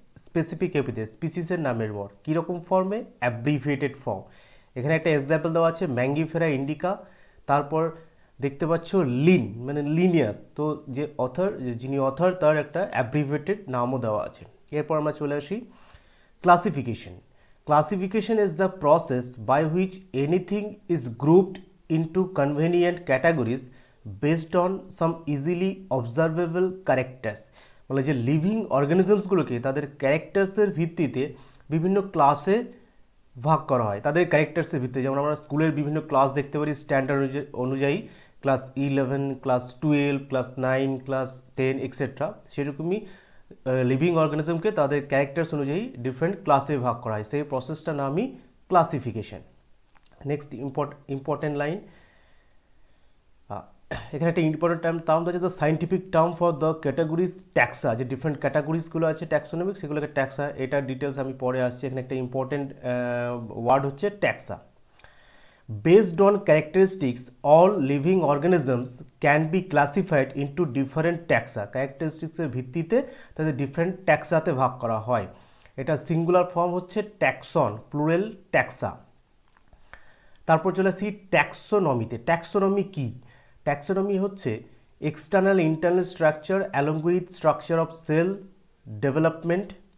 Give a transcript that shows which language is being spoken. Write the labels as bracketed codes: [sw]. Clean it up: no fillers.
[bn] Specific epithet, স্পিসিসের নামের পর কীরকম ফর্মে? অ্যাব্রিভেটেড ফর্ম। এখানে একটা এক্সাম্পল দেওয়া আছে, ম্যাঙ্গিফেরা ইন্ডিকা। তারপর দেখতে পাচ্ছ লিন, মানে লিনিয়াস। তো যে অথর, যিনি অথর, তার একটা অ্যাব্রিভেটেড নামও দেওয়া আছে। এরপর আমরা চলে আসি classification. [en] Classification is the process by which anything is grouped into convenient categories based on some easily observable characters. [bn] মানে যে লিভিং অর্গানিজমসগুলোকে তাদের ক্যারেক্টার্সের ভিত্তিতে বিভিন্ন ক্লাসে ভাগ করা হয়, তাদের ক্যারেক্টার্সের ভিত্তিতে। যেমন আমরা স্কুলের বিভিন্ন ক্লাস দেখতে পারি স্ট্যান্ডার্ড অনুযায়ী, class 11, class 12, class 9, class 10 etcetera. সেরকমই লিভিং অর্গানিজমকে তাদের ক্যারেক্টার্স অনুযায়ী ডিফারেন্ট ক্লাসে ভাগ করা হয়। সেই প্রসেসটার নামই ক্লাসিফিকেশন। নেক্সট ইম্পর্টেন্ট লাইন, এখানে একটা ইম্পর্টেন্ট টার্ম আছে, [en] The scientific term for the categories taxa. [bn] যে ডিফারেন্ট ক্যাটাগরিজগুলো আছে ট্যাক্সোনমিক, সেগুলোকে ট্যাক্সা। এটার ডিটেলস আমি পরে আসছি। এখানে একটা ইম্পর্টেন্ট ওয়ার্ড হচ্ছে ট্যাক্সা। [en] Based on characteristics, all living organisms can be classified into different taxa. [bn] ক্যারেক্টারিস্টিক্সের ভিত্তিতে তাদের ডিফারেন্ট ট্যাক্সাতে ভাগ করা হয়। এটা সিঙ্গুলার ফর্ম হচ্ছে ট্যাক্সন, প্লুরাল ট্যাক্সা। তারপর চলে আসি ট্যাক্সোনমিতে। ট্যাক্সোনমি কি? ট্যাক্সোনমি হচ্ছে [en] External internal structure along with structure of cell development.